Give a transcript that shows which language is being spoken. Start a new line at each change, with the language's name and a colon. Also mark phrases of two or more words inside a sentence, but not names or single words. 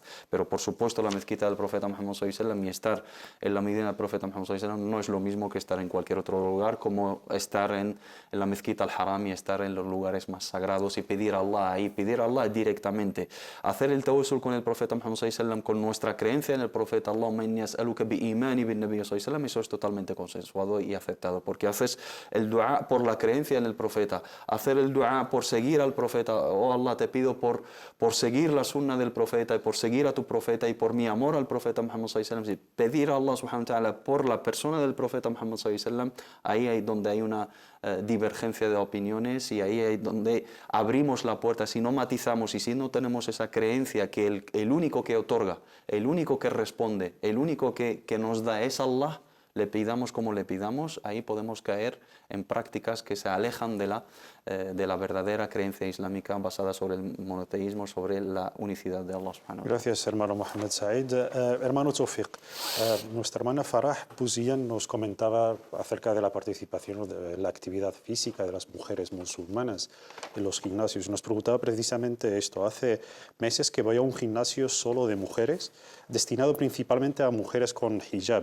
Spanish: Pero por supuesto la mezquita del profeta Muhammad
Arabic: صلى الله عليه وسلم
Spanish: y estar en la Medina del profeta Muhammad
Arabic: صلى الله عليه وسلم
Spanish: no es lo mismo que estar en cualquier otro lugar, como estar en la mezquita al-Haram y estar en los lugares más sagrados y pedir a Allah ahí, pedir a Allah directamente, hacer el tawassul con el profeta Muhammad
Arabic: صلى الله عليه وسلم,
Spanish: con nuestra creencia en el profeta,
Arabic: اللهم إني أسألك بإيماني بالنبي صلى الله عليه وسلم,
Spanish: eso es totalmente consensuado y aceptado, porque haces el dua por la creencia en el profeta, hacer el dua por seguir al profeta, oh Allah, te pido por seguir la sunna del profeta y por seguir a tu profeta y por mi amor al profeta Muhammad
Arabic: صلى الله عليه وسلم,
Spanish: pedir a Allah
Arabic: سبحانه وتعالى
Spanish: por la persona del profeta Muhammad
Arabic: صلى الله عليه وسلم.
Spanish: Ahí hay donde hay una divergencia de opiniones y ahí hay donde abrimos la puerta. Si no matizamos y si no tenemos esa creencia que el único que otorga, el único que responde, el único que nos da es Allah, le pidamos como le pidamos, ahí podemos caer en prácticas que se alejan de la verdadera creencia islámica basada sobre el monoteísmo, sobre la unicidad de Allah
Arabic: سبحانه وتعالى.
Spanish: Gracias, hermano Mohamed Said. Hermano Tawfiq, nuestra hermana Farah Buzian nos comentaba acerca de la participación de la actividad física de las mujeres musulmanas en los gimnasios. Nos preguntaba precisamente esto. Hace meses que voy a un gimnasio solo de mujeres, destinado principalmente a mujeres con hijab.